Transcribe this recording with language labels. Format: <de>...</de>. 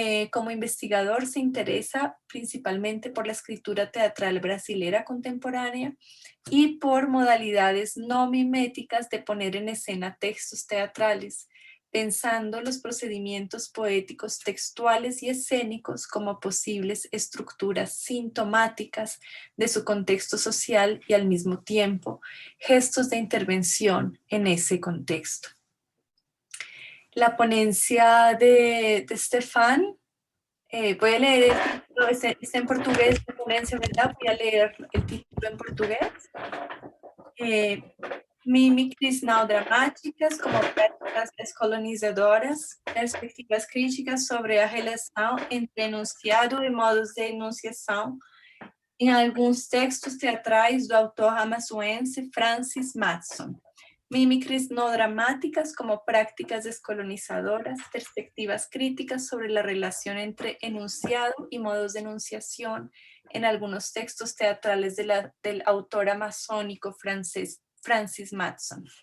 <es>Como investigador se interesa principalmente por la escritura teatral brasilera contemporánea y por modalidades no miméticas de poner en escena textos teatrales, pensando los procedimientos poéticos textuales y escénicos como posibles estructuras sintomáticas de su contexto social y al mismo tiempo gestos de intervención en ese contexto. La ponencia de Stefan, voy a leer el título, está en portugués la ponencia, ¿verdad? Voy a leer el título en portugués.</es> <pt>Mimicries não dramáticas como práticas descolonizadoras, perspectivas críticas sobre a relação entre enunciado e modos de enunciação em alguns textos teatrais do autor amazoense Francis Matson.</pt> <es>Mimicries no dramáticas como prácticas descolonizadoras, perspectivas críticas sobre la relación entre enunciado y modos de enunciación en algunos textos teatrales del autor amazónico francés Francis Matson.</es>